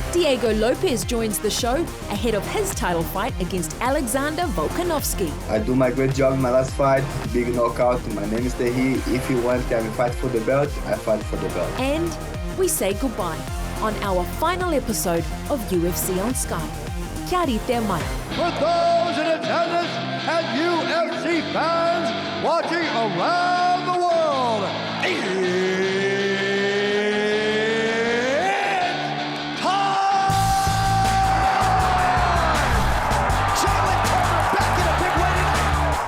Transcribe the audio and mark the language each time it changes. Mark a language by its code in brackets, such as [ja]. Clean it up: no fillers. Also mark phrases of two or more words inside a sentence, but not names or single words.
[en] Diego Lopez joins the show ahead of his title fight against Alexander Volkanovski. I do my great job in my last fight, big knockout. My name is TIIIME. If you want to fight for the belt, I fight for the belt. And we say goodbye on our final episode of UFC on Sky. [mi] Kia rite mai. [en] for those in attendance and UFC fans watching around the world. It's time! Charlie Turner back in a big way tonight.